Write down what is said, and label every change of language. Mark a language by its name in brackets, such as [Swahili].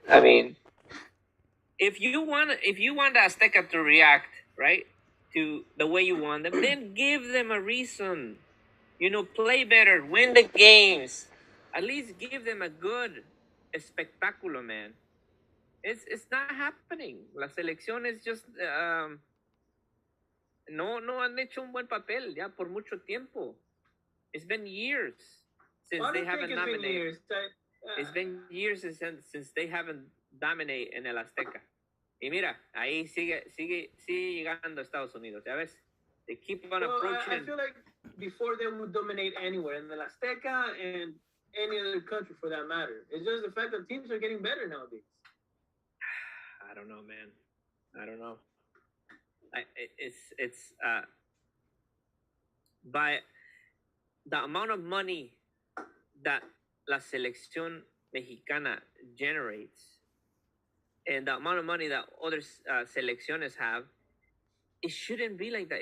[English] I mean, if you want the Azteca to react right to the way you want them, then give them a reason. Play better, win the games. At least give them a good espectáculo, man. It's not happening. [Spanish] La selección [English] is just [Spanish] no han hecho un buen papel ya por mucho tiempo. [English] It's been years since they haven't dominated. It's been years since they haven't dominated en el Azteca. [Spanish] Y mira, ahí sigue llegando a Estados Unidos, ¿ya ves? [English] They keep on approaching. I feel like before they would dominate anywhere in the Azteca and any other country for that matter. It's just the fact that teams are getting better nowadays. I don't know, man. I don't know. It's by the amount of money that la selección mexicana generates and the amount of money that other selecciones have, it shouldn't be like that.